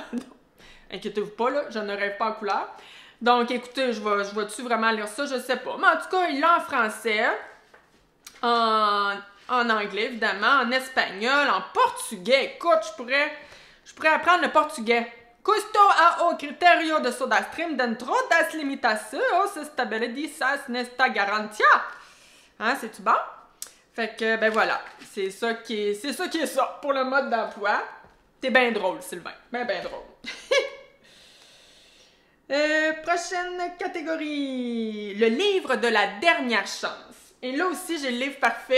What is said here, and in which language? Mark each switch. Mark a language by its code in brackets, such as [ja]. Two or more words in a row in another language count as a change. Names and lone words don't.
[fr] Inquiétez-vous pas, là, je ne rêve pas en couleur. Donc, écoutez, je vais-tu vraiment lire ça? Je sais pas. Mais en tout cas, il l'a en français, en anglais, évidemment, en espagnol, en portugais. Écoute, je pourrais apprendre le portugais. [pt] Custo a o criterio de SodaStream dentro das limitações estabelecidas nesta garantia. [fr] Hein, c'est-tu bon? Fait que, voilà. C'est ça qui est ça pour le mode d'emploi. T'es bien drôle, Sylvain. Bien drôle. Prochaine catégorie. Le livre de la dernière chance. Et là aussi, j'ai le livre parfait.